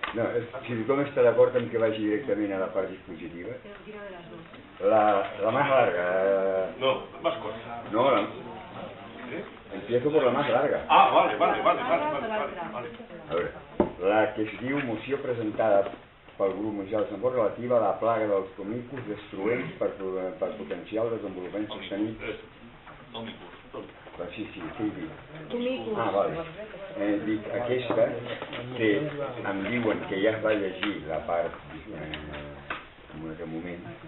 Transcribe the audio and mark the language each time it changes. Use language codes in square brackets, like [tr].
[ca] No, si tothom està d'acord en que vagi directament a la part dispositiva. [es] La más larga. No, más corta. No, empiezo por la más larga. Ah, vale. [ca] A veure, la que es diu moció presentada pel grup municipal de Sant Fost relativa a la plaga dels tomicos destruents per potenciar el desenvolupament sostenible. Sí. Tomicos. Ah, vale. Dic, aquesta té, em diuen que ja es va llegir la part en un altre moment.